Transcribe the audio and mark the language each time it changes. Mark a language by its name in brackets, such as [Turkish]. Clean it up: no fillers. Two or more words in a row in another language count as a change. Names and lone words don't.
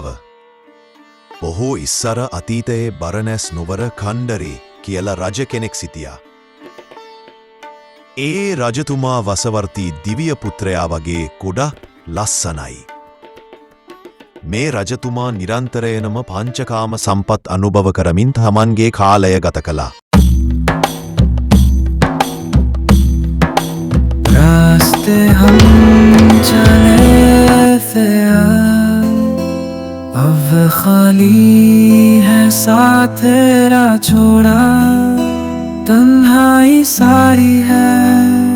[Sinhala] බොහෝ ඉස්සර අතීතයේ බරණැස් නුවර කණ්ඩරේ කියලා රජ කෙනෙක් සිටියා. ඒ රජතුමා වසවර්ති දිවිය පුත්‍රයා වගේ කුඩා ලස්සනයි. මේ රජතුමා නිරන්තරයෙන්ම පංචකාම සම්පත් අනුභව කරමින් තමන්ගේ කාලය ගත කළා. [Hindi] रास्ते हम चले थे अब खाली है साथ तेरा छोड़ा तन्हाई सारी है